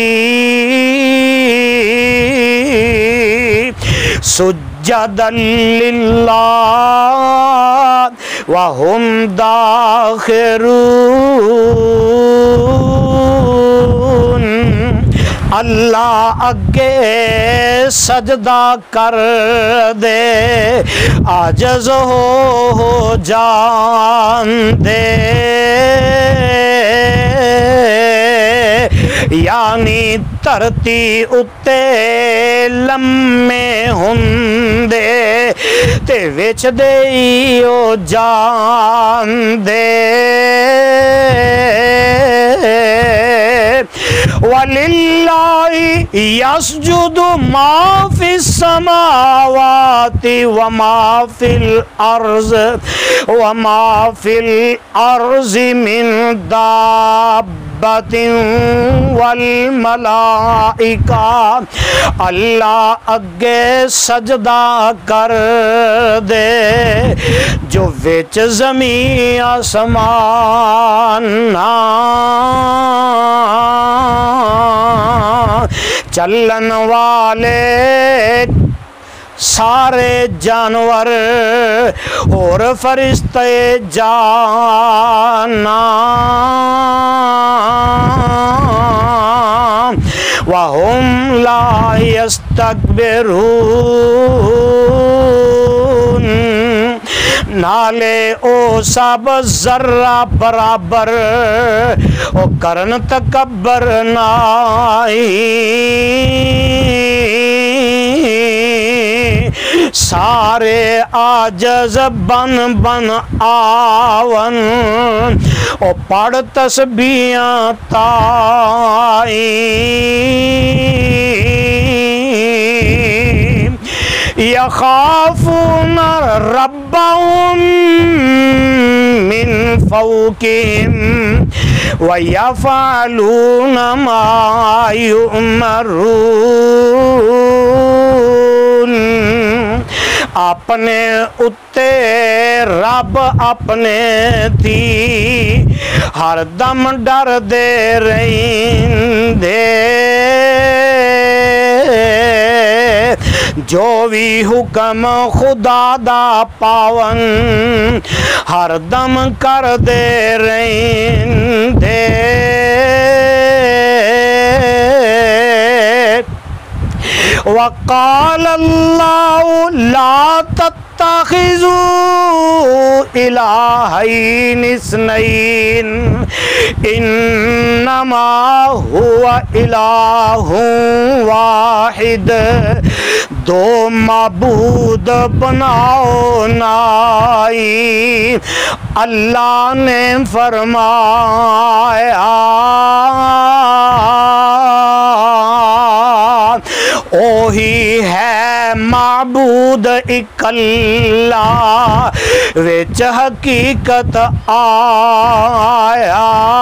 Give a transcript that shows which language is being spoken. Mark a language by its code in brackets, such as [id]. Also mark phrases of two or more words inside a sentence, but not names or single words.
[ar] سجدا للہ وہم داخرون [pa] اللہ اگے سجدہ کر دے عاجز ہو جان دے یعنی دھرتی اتے لمے ہوندے تے وچ دیو جان دے [ar] وَلِلَّهِ يَسْجُدُ مَا فِي السَّمَاوَاتِ وَمَا فِي الْأَرْضِ مِنْ دَابَّةٍ وَالْمَلَائِكَةُ [pa] اللہ اگے سجدہ کر دے جو وچ زمین آسمان چلن والے سارے جانور اور فرشتے جانا [ar] وَهُمْ لَا يَسْتَكْبِرُونَ [pa] نالے او سب ذرہ برابر او کرن تکبر نائی سارے عاجز بن بن آون او پڑھ تسبیحاں تائی [ar] یخافون ربهم من فوقهم ویفعلون ما یؤمرون [pa] اپنے اتے رب اپنے تھی ہر دم ڈر دے رہندے جو بھی حکم خدا دا پاون ہر دم کر دے رہندے [ar] وقال اللہ لا تتخذوا الہین اثنین انما هو الہ واحد [pa] دو معبود بناؤ نائی اللہ نے فرمایا اوہی ہے معبود اکلا وچ حقیقت آیا